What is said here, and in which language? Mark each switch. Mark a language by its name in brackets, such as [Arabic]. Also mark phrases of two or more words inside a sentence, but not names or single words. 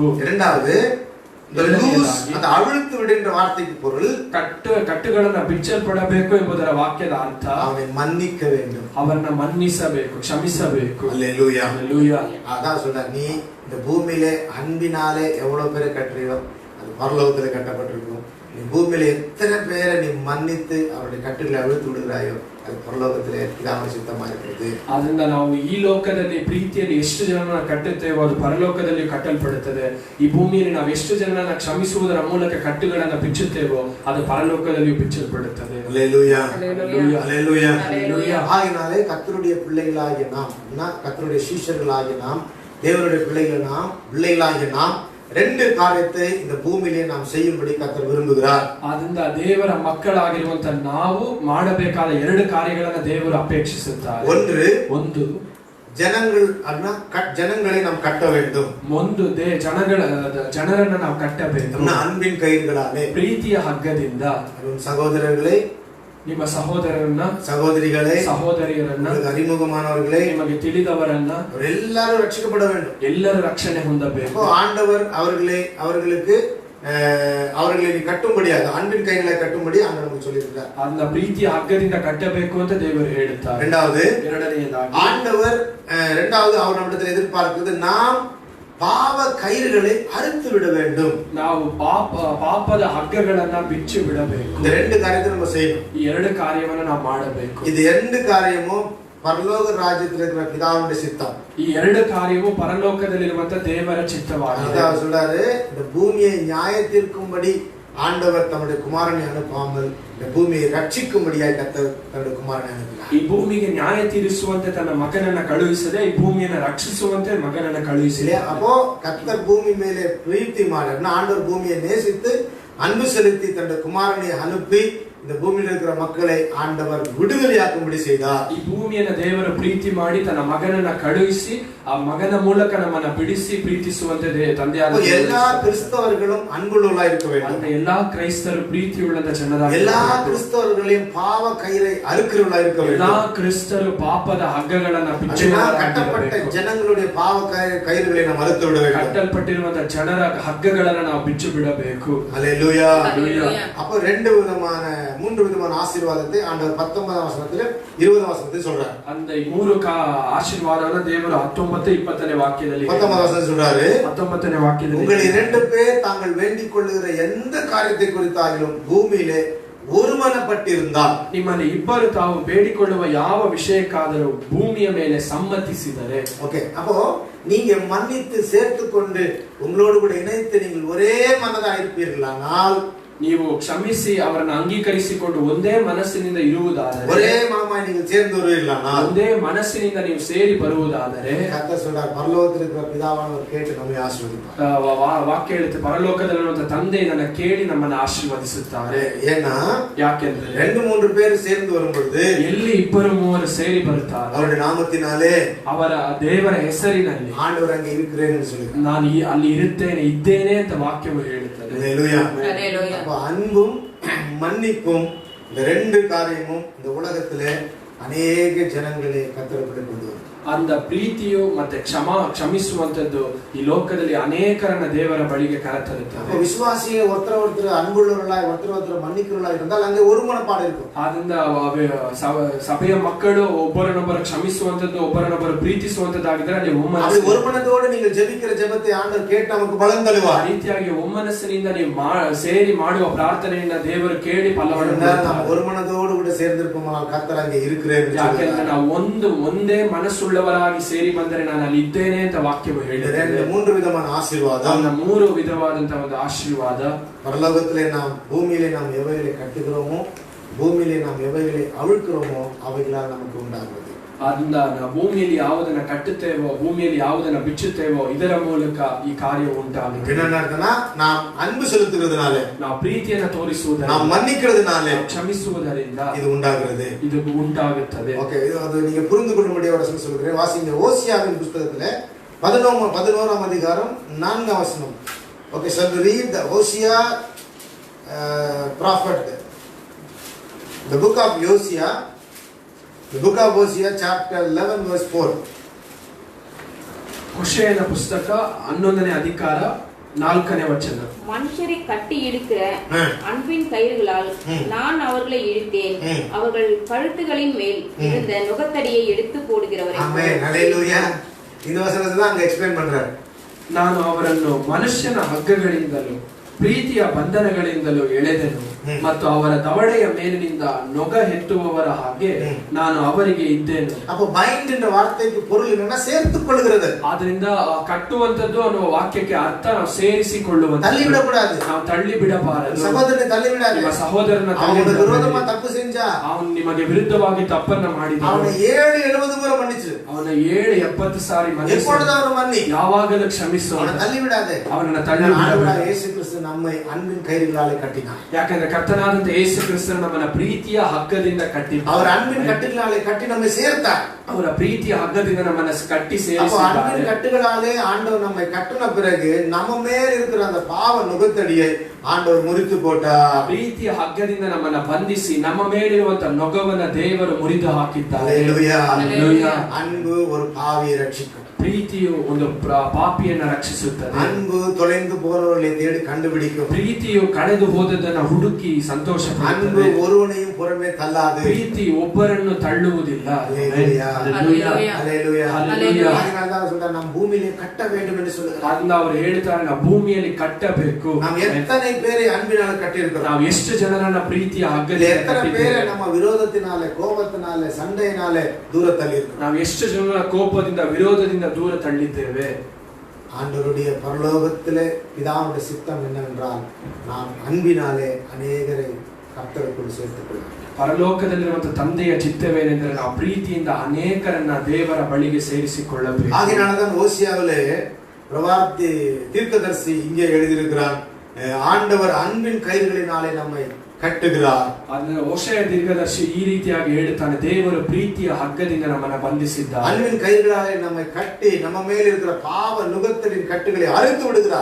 [Tamil] இரண்டாவது, அந்த அவிழ்த்து விடுகின்ற வார்த்தைக்கு பொருள் [Kannada] ಕಟ್ಟುಗಳನ್ನ ಬಿಚ್ಚಲ್ಪಡಬೇಕು ಎಂಬುದರ ವಾಕ್ಯದ ಅರ್ಥ [Tamil] அவனை மன்னிக்க வேண்டும், [Kannada] ಅವರನ್ನ ಮನ್ನಿಸಬೇಕು, ಕ್ಷಮಿಸಬೇಕು. [Tamil] அல்லேலூயா. அல்லேலூயா. அதான் சொல்ற, நீ இந்த பூமியிலே அன்பினாலே எவ்வளவு பேரை கட்டுறியோ அது பரலோகத்தில் கட்டப்பட்டிருக்கும். நீ பூமியில எத்தனை பேரை நீ மன்னித்து அவருடைய கட்டுகளை அழுத்து விடுகிறாயோ அது பரலோகத்திலே பிதாவின் சித்தமா இருக்கிறது. [Kannada] ಅದರಿಂದ ನಾವು ಈ ಲೋಕದಲ್ಲಿ ಪ್ರೀತಿಯಲ್ಲಿ ಎಷ್ಟು ಜನರನ್ನ ಕಟ್ಟುತ್ತೇವೋ ಅದು ಪರಲೋಕದಲ್ಲಿ ಕಟ್ಟಲ್ಪಡುತ್ತದೆ. ಈ ಭೂಮಿಯಲ್ಲಿ ನಾವು ಎಷ್ಟು ಜನರನ್ನ ಕ್ಷಮಿಸುವುದರ ಮೂಲಕ ಕಟ್ಟುಗಳನ್ನ ಬಿಚ್ಚುತ್ತೇವೋ ಅದು ಪರಲೋಕದಲ್ಲಿಯೂ ಬಿಚ್ಚಲ್ಪಡುತ್ತದೆ. [Tamil] அல்லேலூயா அல்லேலூயா அல்லேலூயா அல்லேலூயா. ஆகினாலே கர்த்தருடைய பிள்ளைகளாகிய நாம், கர்த்தருடைய சீஷர்களாகிய நாம், தேவனுடைய பிள்ளைகளாகிய நாம் ரெண்டு காரியத்தை இந்த பூமியிலே நாம் செய்யும்படி கர்த்தர் விரும்புகிறார். [Kannada] ಆದ್ದರಿಂದ ದೇವರ ಮಕ್ಕಳಾಗಿರುವಂತ ನಾವು ಮಾಡಬೇಕಾದ ಎರಡು ಕಾರ್ಯಗಳನ್ನು ದೇವರು ಅಪೇಕ್ಷಿಸುತ್ತಾರೆ. [Tamil] ಒಂದು ஜனங்களை நாம் கட்ட வேண்டும். [Kannada] ಒಂದು ಜನರನ್ನ ನಾವು ಕಟ್ಟಬೇಕು. [Tamil] அன்பின் கயிறுகளாலே, [Kannada] ಪ್ರೀತಿಯ ಹಗ್ಗದಿಂದ. [Tamil] சகோதரர்களே, [Kannada] ನಿಮ್ಮ ಸಹೋದರರನ್ನ, [Tamil] சகோதரிகளே, [Kannada] ಸಹೋದರಿಯರನ್ನ, [Tamil] அறிமுகமானவர்களே, [Kannada] ನಿಮಗೆ ತಿಳಿದವರನ್ನ [Tamil] எல்லாரும் ரட்சிக்கப்பட வேண்டும். [Kannada] ಎಲ್ಲರೂ ರಕ್ಷಣೆ ಹೊಂದಬೇಕು. [Tamil] ஆண்டவர் அவர்களை நீ கட்டும்படியாக அன்பின் கைகளை கட்டும்படி ஆண்டவர் நமக்கு சொல்லியிருக்கிறார். [Kannada] அந்த ಪ್ರೀತಿಯ ಹಗ್ಗದಿಂದ ಕಟ್ಟಬೇಕು ಅಂತ ದೇವರು ಹೇಳುತ್ತಾರೆ. ಎರಡನೆಯದಾಗಿ [Tamil] ஆண்டவர் அவர் நம்மிடத்தில் எதிர்பார்க்கிறது நாம் பாவ கயிறுகளை அறுத்து விட வேண்டும். [Kannada] ನಾವು ಪಾಪದ ಹಗ್ಗಗಳನ್ನ ಬಿಚ್ಚಿ ಬಿಡಬೇಕು. [Tamil] இந்த ரெண்டு காரியத்தை நம்ம செய்யணும். [Kannada] ಈ ಎರಡು ಕಾರ್ಯವನ್ನು ನಾವು ಮಾಡಬೇಕು. [Tamil] இது ரெண்டு காரியமும் பரலோக ராஜ்யத்தில் இருக்கிற பிதாவுடைய சித்தம். [Kannada] ಈ ಎರಡು ಕಾರ್ಯವೂ ಪರಲೋಕದಲ್ಲಿರುವಂತ ದೇವರ ಚಿತ್ತವಾಗಿದೆ. [Tamil] அவர் சொல்றாரு, இந்த பூமியை நியாயத்திற்கும்படி ஆண்டவர் தம்முடைய குமாரனை அனுப்பாமல் இந்த பூமியை ரட்சிக்கும்படியாய் கர்த்தர் தன்னுடைய குமாரனை அனுப்பினார். [Kannada] ಈ ಭೂಮಿಗೆ ನ್ಯಾಯ ತೀರಿಸುವಂತೆ ತನ್ನ ಮಗನನ್ನ ಕಳುಹಿಸದೆ ಈ ಭೂಮಿಯನ್ನು ರಕ್ಷಿಸುವಂತೆ ಮಗನನ್ನ ಕಳುಹಿಸಿದೆ. [Tamil] அப்போ கர்த்தர் பூமி மேலே பிரீத்தி மாட்டார். ஆண்டவர் பூமியை நேசித்து அன்பு செலுத்தி தன்னுடைய குமாரனை அனுப்பி இந்த பூமியில் இருக்கிற மக்களை ஆண்டவர் விடுதலையாக்கும்படி செய்தார். [Kannada] ಈ ಭೂಮಿಯನ್ನು ದೇವರು ಪ್ರೀತಿ ಮಾಡಿ ತನ್ನ ಮಗನನ್ನ ಕಳುಹಿಸಿ ಆ ಮಗನ ಮೂಲಕ ನಮ್ಮನ್ನ ಬಿಡಿಸಿ ಪ್ರೀತಿಸುವಂತೆ ತಂದೆಯಾದ [Tamil] எல்லா கிறிஸ்தவர்களும் அன்புள்ளவர்களாய் இருக்க வேண்டும். அந்த எல்லா [Kannada] கிறிஸ்தವರು ಪ್ರೀತಿಯುಳ್ಳಂತ ಜನರಾಗಿ, [Tamil] எல்லா கிறிஸ்தவர்களையும் பாவ கயிறை அறுக்கிறவர்களாய் இருக்க வேண்டும். [Kannada] ಎಲ್ಲಾ ಕ್ರಿಸ್ತರು ಪಾಪದ ಹಗ್ಗಗಳನ್ನ ಬಿಚ್ಚುವವರಾಗಿ, [Tamil] கட்டப்பட்ட ஜனங்களுடைய பாவ கயிறுகளை நாம் அறுத்து விட வேண்டும். [Kannada] ಕಟ್ಟಲ್ಪಟ್ಟಿರುವಂತ ಜನರ ಹಗ್ಗಗಳನ್ನ ನಾವು ಬಿಚ್ಚು ಬಿಡಬೇಕು. [Tamil] அல்லேலூயா. அப்ப மூன்று விதமான ஆசீர்வாதத்தை ஆண்டவர் 19ஆம் வசனத்திலும் 20ஆம் வசனத்திலும் சொல்றார். [Kannada] அந்த ಮೂರು ಆಶೀರ್ವಾದವನ್ನು ದೇವರು 19 20ನೇ ವಾಕ್ಯದಲ್ಲಿ [Tamil] 19ஆம் வசனம் சொல்றாரு, [Kannada] 19ನೇ ವಾಕ್ಯದಲ್ಲಿ [Tamil] உங்கள் இரண்டு பேர் தாங்கள் வேண்டிக் கொள்ளுகிற எந்த காரியத்தை குறித்தாலும் பூமியிலே ஒருமனப்பட்டிருந்தால், [Kannada] ನಿಮ್ಮಲ್ಲಿ ಇಬ್ಬರು ತಾವು ಬೇಡಿಕೊಳ್ಳುವ ಯಾವ ವಿಷಯಕ್ಕಾದರೂ ಭೂಮಿಯ ಮೇಲೆ ಸಮ್ಮತಿಸಿದರೆ, [Tamil] ஓகே, அப்போ நீங்க மன்னித்து சேர்த்துக்கொண்டு உங்களோடு கூட இணைத்து நீங்கள் ஒரே மனதாக இருப்பீர்களானால், [Kannada] ನೀವು ಕ್ಷಮಿಸಿ ಅವರನ್ನು ಅಂಗೀಕರಿಸಿಕೊಂಡು ಒಂದೇ ಮನಸ್ಸಿನಿಂದ ಇರುವುದಾದರೆ, [Tamil] ஒரே மனமாய் நீங்கள் சேர்ந்து வருவீர்களானால், [Kannada] ಒಂದೇ ಮನಸ್ಸಿನಿಂದ ನೀವು ಸೇರಿ ಬರುವುದಾದರೆ, [Tamil] கர்த்தர் சொல்றார், பரலோகத்தில் இருக்கிற பிதாவானவர் கேட்டு நம்மை ஆசீர்வதிப்பார். [Kannada] ವಾಕ್ಯ ಹೇಳುತ್ತೆ, ಪರಲೋಕದಲ್ಲಿರುವಂತ ತಂದೆ ನನ್ನ ಕೇಳಿ ನಮ್ಮನ್ನು ಆಶೀರ್ವದಿಸುತ್ತಾರೆ. [Tamil] ஏன்னா [Kannada] ಯಾಕೆಂದ್ರೆ [Tamil] 2-3 பேர் சேர்ந்து வரும்பொழுது [Kannada] ಎಲ್ಲಿ ಇಬ್ಬರು ಮೂವರು ಸೇರಿ ಬರುತ್ತಾರೆ, [Tamil] அவருடைய நாமத்தினாலே, [Kannada] ಅವರ ದೇವರ ಹೆಸರಿನಲ್ಲಿ [Tamil] ஆண்டவர் அங்கே இருக்கிறேன் என்று சொல்லி [Kannada] ನಾನು ಅಲ್ಲಿ ಇದ್ದೇನೆ ಅಂತ ವಾಕ್ಯವು ಹೇಳುತ್ತದೆ. [Tamil] அல்லேலூயா. அல்லேலூயா. அப்ப அன்பும் மன்னிப்பும் இந்த ரெண்டு காரியமும் இந்த உலகத்திலே அநேக ஜனங்களை கர்த்தருக்குள்ளே கொண்டு வரும். [Kannada] அந்த ಪ್ರೀತಿಯು ಮತ್ತೆ ಕ್ಷಮಿಸುವಂತದ್ದು ಈ ಲೋಕದಲ್ಲಿ ಅನೇಕರನ್ನ ದೇವರ ಬಳಿಗೆ ಕರೆತರುತ್ತದೆ. [Tamil] விசுவாசியை ஒருத்தர் அன்புள்ளவர்களாய் ஒருத்தர் மன்னிக்கிறவர்களாய் இருந்தால் அங்கே ஒரு மனப்பாடு இருக்கும். [Kannada] ಆದ್ರಿಂದ ಸಭೆಯ ಮಕ್ಕಳು ಒಬ್ಬರನ್ನೊಬ್ಬರು ಕ್ಷಮಿಸುವಂತದ್ದು, ಒಬ್ಬರನ್ನೊಬ್ಬರು ಪ್ರೀತಿಸುವಂತದ್ದಾಗಿದ್ರೆ ಅಲ್ಲಿ [Tamil] ஒரு மனதோடு நீங்கள் ஜெபிக்கிற ஜெபத்தை ஆண்டவர் கேட்டு நமக்கு பலன் தருவார். [Kannada] ಆ ರೀತಿಯಾಗಿ ಒಮ್ಮನಸ್ಸಿನಿಂದ ನೀವು ಸೇರಿ ಮಾಡುವ ಪ್ರಾರ್ಥನೆಯಿಂದ ದೇವರು ಕೇಳಿ ಫಲವನ್ನು ಕೊಡುತ್ತಾರೆ. [Tamil] ஒரு மனதோடு கூட சேர்ந்திருப்போமானால் கர்த்தர் அங்கே இருக்கிறேன். [Kannada] ಯಾಕೆಂದ್ರೆ ನಾವು ಒಂದೇ ಮನಸ್ಸುಳ್ಳವರಾಗಿ ಸೇರಿ ಬಂದರೆ ನಾನು ಅಲ್ಲಿ ಇದ್ದೇನೆ ಅಂತ ವಾಕ್ಯವು ಹೇಳಿದೆ. [Tamil] 3 விதமான ஆசீர்வாதம், [Kannada] 3 ವಿಧವಾದಂತಹ ಒಂದು ಆಶೀರ್ವಾದ. [Tamil] பரலோகத்திலே நாம் பூமியிலே நாம் எவைகளை கட்டுகிறோமோ, பூமியிலே நாம் எவைகளை அவிழ்க்கிறோமோ அவைகளால் நமக்கு உண்டாகிறது. [Kannada] ಆದ್ದರಿಂದ ನಾವು ಭೂಮಿಯಲ್ಲಿ ಯಾವುದನ್ನ ಕಟ್ಟುತ್ತೇವೋ, ಭೂಮಿಯಲ್ಲಿ ಯಾವುದನ್ನ ಬಿಚ್ಚುತ್ತೇವೋ ಇದರ ಮೂಲಕ ಈ ಕಾರ್ಯ ಉಂಟಾಗುತ್ತೆ. [Tamil] என்னன்னா நாம் அன்பு செலுத்துகிறதுனால, [Kannada] ನಾವು ಪ್ರೀತಿಯನ್ನು ತೋರಿಸುವುದರಿಂದ, [Tamil] நாம் மன்னிக்கிறதுனால, [Kannada] ಕ್ಷಮಿಸುವುದರಿಂದ [Tamil] இது உண்டாகிறது. [Kannada] ಇದು ಉಂಟಾಗುತ್ತದೆ. [Tamil] ஓகே, இது நீங்க புரிந்து கொள்ளும்படியா ஒரு வசனம் சொல்கிறேன். வாசிங்க ஓசியாவின் புத்தகத்திலே 11ஆம் அதிகாரம் 4ஆம் வசனம். ஓகே, [English] shall we read the Hosea prophet, the book of Hosea, the book of Hosea chapter 11 verse 4. [Kannada] ಹೋಶೇಯನ ಪುಸ್ತಕ 11ನೇ ಅಧಿಕಾರ 4ನೇ ವಚನ. [Tamil] மனுஷரை கட்டி இழுக்கிற அன்பின் கயிறுகளால் நான் அவர்களை இழுத்தேன், அவர்கள் கழுத்துகளின் மேல் இருந்த நுகத்தடியை எடுத்து போடுகிறவரை. ஆமென், ஹalleluya. இந்த வசனத்தை தான் அங்க எக்ஸ்பிளைன் பண்றாரு. [Kannada] ನಾನು ಅವರನ್ನು ಮನುಷ್ಯನ ಹಗ್ಗಗಳಿಂದಲೂ ಪ್ರೀತಿಯ ಬಂಧನಗಳಿಂದಲೂ ಎಳೆದೆನು ಮತ್ತು ಅವರ ದವಡೆಯ ಮೇಲಿನಿಂದ ನೊಗ ಎತ್ತುವವರ ಹಾಗೆ ನಾನು ಅವರಿಗೆ ಇದ್ದೇನು. [Tamil] அப்ப பைண்ட் என்ற வார்த்தைக்கு பொருள் என்னன்னா சேர்த்துக் கொள்கிறது. [Kannada] ಆದ್ರಿಂದ ಕಟ್ಟುವಂತದ್ದು ಅನ್ನುವ ವಾಕ್ಯಕ್ಕೆ ಅರ್ಥ ನಾವು ಸೇರಿಸಿಕೊಳ್ಳುವಂತ, [Tamil] தள்ளி விடக்கூடாது, [Kannada] ನಾವು ತಳ್ಳಿ ಬಿಡಬಾರದು. [Tamil] சகோதரனை தள்ளி விடாது. [Kannada] ನಿಮ್ಮ ಸಹೋದರನ [Tamil] அவனுக்கு விரோதமா தப்பு செஞ்சா, [Kannada] ಅವನು ನಿಮಗೆ ವಿರುದ್ಧವಾಗಿ ತಪ್ಪನ್ನ ಮಾಡಿದ, [Tamil] அவனை 7-70 முறை மன்னிச்சு, [Kannada] ಅವನ 7-70 ಸಾರಿ ಮನ್ನಿಸು, [Tamil] எப்பொழுதாவது மன்னி, [Kannada] ಯಾವಾಗಲೂ ಕ್ಷಮಿಸು, [Tamil] அவனை தள்ளி விடாதே. [Kannada] ಅವನನ್ನ ತಳ್ಳಿ ಬಿಡಬೇಡ. [Tamil] ஆண்டவராகிய இயேசு கிறிஸ்து நம்மை அன்பின் கயிறுகளாலே கட்டினார். [Kannada] ಯಾಕಂದ್ರೆ ಕರ್ತನಾದಂತ ಯೇಸು ಕ್ರಿಸ್ತನು ನಮ್ಮನ್ನ ಪ್ರೀತಿಯ ಹಗ್ಗದಿಂದ ಕಟ್ಟಿದ್ದಾನೆ. [Tamil] அவர் அன்பின் கட்டுகளாலே கட்டி நம்மை சேர்த்தார். [Kannada] ಅವರ ಪ್ರೀತಿಯ ಹಗ್ಗದಿಂದ ನಮ್ಮನ್ನ ಕಟ್ಟಿ [Tamil] அப்ப [Kannada] ಸೇರಿಸಿದ್ದಾರೆ. [Tamil] அன்பின் கட்டுகளாலே ஆண்டவர் நம்மை கட்டின பிறகு நம்ம மேல் இருக்கிற அந்த பாவ நுகத்தடியை ஆண்டவர் முறித்து போட்டார். [Kannada] ಪ್ರೀತಿಯ ಹಗ್ಗದಿಂದ ನಮ್ಮನ್ನ ಬಂಧಿಸಿ ನಮ್ಮ ಮೇಲಿರುವಂತ ನೊಗವನ್ನ ದೇವರು ಮುರಿದು ಹಾಕಿದ್ದಾರೆ. [Tamil] ஹல்லேலூயா. அன்பு ஒரு பாவியை ரட்சிக்கும். [Kannada] ಪ್ರೀತಿಯು ಒಂದು ಪಾಪಿಯನ್ನ ರಕ್ಷಿಸುತ್ತದೆ. [Tamil] அன்பு தொலைந்து போறவர்களை தேடி கண்டுபிடிக்கும். [Kannada] ಪ್ರೀತಿಯು ಕಳೆದು ಹೋದದನ್ನ ಹುಡುಕಿ ಸಂತೋಷ [Tamil] அன்பு ஒருவனையும் புறமே தள்ளாது. [Kannada] ಪ್ರೀತಿ ಒಬ್ಬರನ್ನು ತಳ್ಳುವುದಿಲ್ಲ. [Tamil] ஹல்லேலூயா. ஹல்லேலூயா. ஹல்லேலூயா. ஹல்லேலூயா. அதனால சொல்றார், நாம் பூமியிலே கட்ட வேண்டும் என்று சொல்றார். [Kannada] ಅದನ್ನ ಅವರು ಹೇಳ್ತಾರೆ, ನಾವು ಭೂಮಿಯಲ್ಲಿ ಕಟ್ಟಬೇಕು. [Tamil] நாம் எத்தனை பேரை அன்பினால கட்டி இருக்கிறோம். [Kannada] ನಾವು ಎಷ್ಟು ಜನರನ್ನ ಪ್ರೀತಿಯ ಹಗ್ಗದಿಂದ [Tamil] எத்தனை பேரை [Kannada] ಕಟ್ಟಿದ್ದೇವೆ. [Tamil] நம்ம விரோதத்தினால, கோபத்தினால, சண்டையினால தூர தள்ளி இருக்கிறோம். [Kannada] ನಾವು ಎಷ್ಟು ಜನರ ಕೋಪದಿಂದ ವಿರೋಧದಿಂದ ದೂರ ತಳ್ಳಿದ್ದೇವೆ. [Tamil] ஆண்டவருடைய பரலோகத்திலே பிதாவுடைய சித்தம் என்னவென்றால் நாம் அன்பினாலே அநேகரை கர்த்தருக்குள் சேர்த்துக் கொள்ளலாம். [Kannada] ಪರಲೋಕದಲ್ಲಿರುವಂತಹ ತಂದೆಯ ಚಿತ್ತವೇನೆಂದರೆ ನಾವು ಪ್ರೀತಿಯಿಂದ ಅನೇಕರನ್ನ ದೇವರ ಬಳಿಗೆ ಸೇರಿಸಿಕೊಳ್ಳಬೇಕು. [Tamil] ஆகையினால்தான் ஓசியாவிலே பிரவாதி தீர்க்கதரிசி இங்கே எழுதியிருக்கிறான், ஆண்டவர் அன்பின் கயிறுகளினாலே நம்மை கட்டுகிறார். [Kannada] ಅದನ್ನ ಓಷಯ ದೀರ್ಘದರ್ಶಿ ಈ ರೀತಿಯಾಗಿ ಹೇಳುತ್ತಾನೆ, ದೇವರು ಪ್ರೀತಿಯ ಹಗ್ಗದಿಂದ ನಮ್ಮನ್ನ ಬಂಧಿಸಿದ್ದಾರೆ. [Tamil] அன்பின் கயிறுகளாலே நம்மை கட்டி நம்ம மேல் இருக்கிற பாவ நுகத்தலின் கட்டுகளை அறுத்து விடுகிறார்.